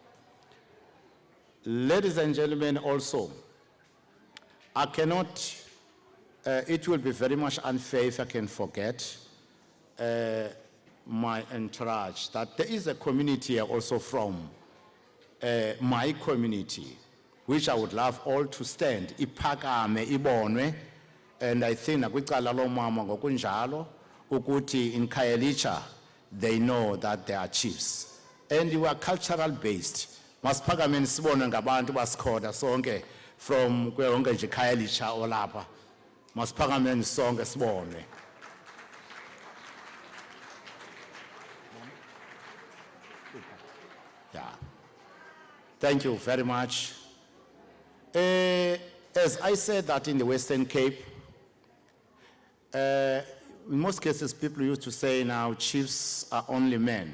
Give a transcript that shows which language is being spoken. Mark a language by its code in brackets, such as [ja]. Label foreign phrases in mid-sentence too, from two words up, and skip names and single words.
[en] Ladies and gentlemen, also, I cannot, it will be very much unfair if I can forget my entourage, that there is a community here also from my community, which I would love all to stand. [xh] Iphakame ibonwe, [en] and I think [xh] nakwicala lomama ngokunjalo ukuthi [en] in Khayelitsha they know that they are chiefs, and we are cultural based. [xh] Masiphakame nisibone ngabantu basikhoda sonke from kweyonke nje Khayelitsha olapha. Masiphakame nisonke sibone. [en] Yeah. Thank you very much. As I said that in the Western Cape, in most cases people used to say now chiefs are only men.